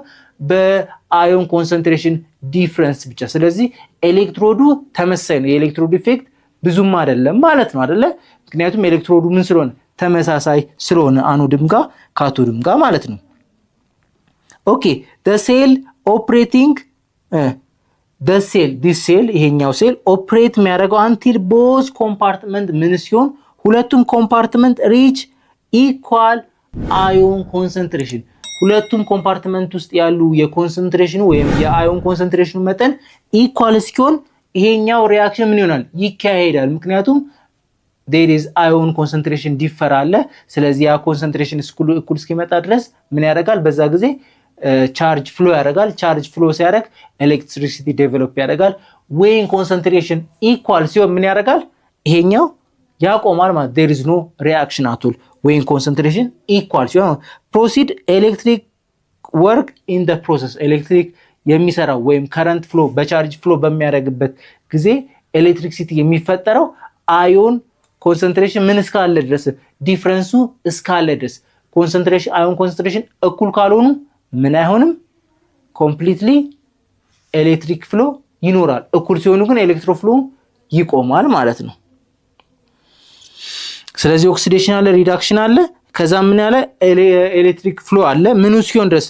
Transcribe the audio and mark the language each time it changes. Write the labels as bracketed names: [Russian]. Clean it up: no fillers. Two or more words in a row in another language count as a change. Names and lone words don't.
[English] ion concentration difference [Amharic] ብቻ። ስለዚህ ኤሌክትሮዱ ተመሳሳይ ነው። [English] electrode effect [Amharic] ብዙም አይደለም ማለት ነው አይደለ? ምክንያቱም ኤሌክትሮዱ ምን ስለሆነ? ተመሳሳይ ስለሆነ አኖድም ጋር ካቶድም ጋር ማለት ነው። [English] okay this cell [Amharic] ይሄኛው [English] cell operate [Amharic] የሚያደርገው [English] until both compartment [Amharic] ምን ሲሆን ሁለቱም [English] compartment reach equal ion concentration። [Amharic] ሁለቱም ኮምፓርትመንት ውስጥ ያሉ የኮንሰንትሬሽኑ ወይም [English] ion concentration [Amharic] መጠን ኢኳል እስኪሆን ይሄኛው ሪአክሽን ምን ይሆናል? ይካሄዳል። ምክንያቱም [English] there is ion concentration differ [Amharic] አለ። ስለዚህ ያ ኮንሰንትሬሽን እኩል እስኪመጣ ድረስ ምን ያደርጋል? በዛ ጊዜ [English] charge flow [Amharic] ያደርጋል። [English] charge flow [Amharic] ሲያደርግ [English] electricity develop [Amharic] ያደርጋል። [English] when concentration equal [Amharic] ሲሆን ምን ያደርጋል? ይሄኛው ያቆማል ማለት [English] there is no reaction at all when concentration equal [Amharic] ሲሆን [English] proceed electric work in the process [Amharic] ኤሌክትሪክ የሚሰራው ወይም [English] current flow charge flow [Amharic] በሚያደርግበት ጊዜ ኤሌክትሪሲቲ የሚፈጠረው [English] ion concentration [Amharic] ምን እስካለ ድረስ ዲፈረንሱ እስካለ ድረስ [English] concentration ion concentration [Amharic] እኩል ካልሆኑ ምን አይሆንም? [English] completely electric flow [Amharic] ይኖራል። እኩል ሲሆኑ ግን [English] electro flow [Amharic] ይቆማል ማለት ነው። ስለዚህ ኦክሲዴሽን አለ፣ ሪዳክሽን አለ። ከዛ ምን ያለ [English] electric flow [Amharic] አለ። ምኑ እስኪሆን ድረስ?